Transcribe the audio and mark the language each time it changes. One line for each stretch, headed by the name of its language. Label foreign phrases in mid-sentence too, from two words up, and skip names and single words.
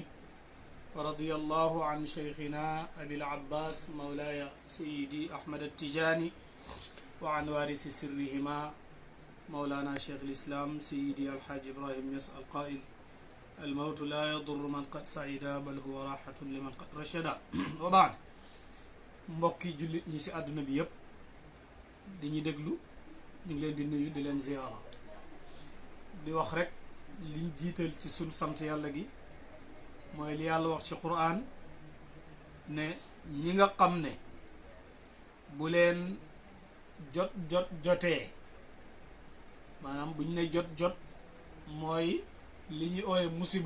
Arabic: ورضي الله عن شيخنا أبي العباس مولاي سيدي أحمد التجاني وعن وارث سرهما مولانا شيخ الإسلام سيدي الحاج إبراهيم يس القائل الموت لا يضر من قد سعد بل هو راحة لمن قد رشد.
Wolof: وبعد mbokki jullit ñi ci àdduna bi yëpp dañuy déglu ñu ngi leen di nuyu di leen ziyaara di wax rek liñ jiital ci sunu sant yàlla gi mooy li yàlla wax ci Qur'an ne ñi nga xam ne bu leen jotee maanaam buñ ne jot mooy li ñuy ooye musiba.